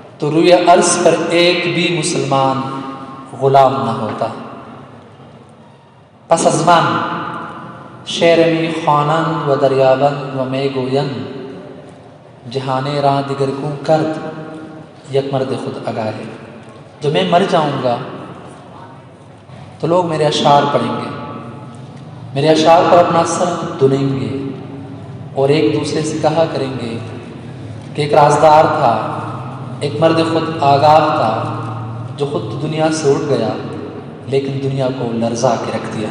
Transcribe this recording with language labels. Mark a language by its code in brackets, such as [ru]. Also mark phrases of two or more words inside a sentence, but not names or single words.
[ur] تو روئے ارض پر ایک بھی مسلمان غلام نہ ہوتا۔ [fa] پس از من شعر می خوانند و دریابند و می گویند جہانے راں دیگر کو کرد یک مرد خود آگاہے۔ [ur] جب میں مر جاؤں گا تو لوگ میرے اشعار پڑھیں گے، میرے اشعار پر اپنا سر دھنیں گے اور ایک دوسرے سے کہا کریں گے کہ ایک رازدار تھا، ایک مرد خود آگاہ تھا جو خود دنیا سے اٹھ گیا لیکن دنیا کو لرزا کے رکھ دیا۔